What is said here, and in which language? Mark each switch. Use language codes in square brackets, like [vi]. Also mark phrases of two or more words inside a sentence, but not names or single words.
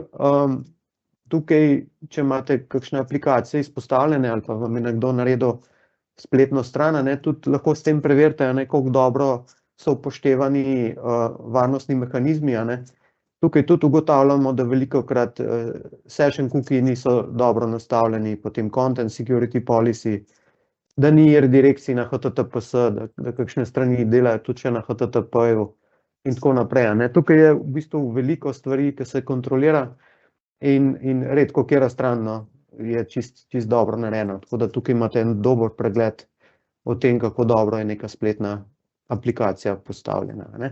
[sl] Tukaj, če imate kakšne aplikacije izpostavljene ali pa vam je nekdo naredil spletno stran, tudi lahko s tem preverite, koliko dobro so upoštevani varnostni mehanizmi. Tukaj tudi ugotavljamo, da velikokrat [en] session cookie [sl] niso dobro nastavljeni, potem [en] content security policy, [sl] da ni redirekcij na HTTPS, da kakšne strani delajo tudi še na HTTP-ju in tako naprej. Tukaj je v bistvu veliko stvari, ki se kontrolira in redko katera stran je čist dobro narejena. Tako da tukaj imate en dober pregled o tem, kako dobro je neka spletna aplikacija postavljena.